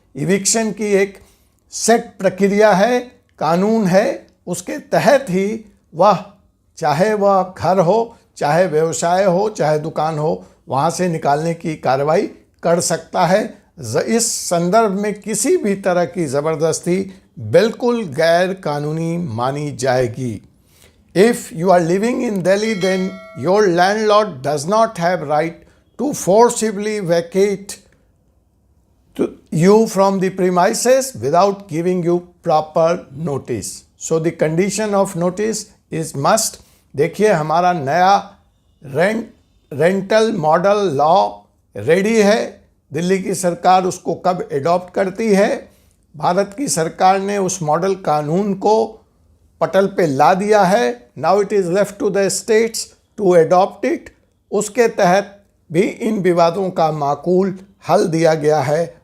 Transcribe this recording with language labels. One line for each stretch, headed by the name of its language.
Hindi: Eviction की एक set प्रक्रिया है, कानून है, उसके तहत ही वह, चाहे वह घर हो, चाहे व्यवसाय हो, चाहे दुकान हो, वहाँ से निकालने की कार्रवाई कर सकता है। इस संदर्भ में किसी भी तरह की ज़बरदस्ती बिल्कुल गैर कानूनी मानी जाएगी।
English: If you are living in Delhi, then your landlord does not have right to forcibly vacate you from the premises without giving you proper notice. So the condition of notice is must.
Hindi: देखिए, हमारा नया rental model law ready है। दिल्ली की सरकार उसको कब adopt करती है? भारत की सरकार ने उस मॉडल कानून को पटल पे ला दिया है।
English: Now it is left to the states to adopt it.
Hindi: उसके तहत भी इन विवादों का माकूल हल दिया गया है।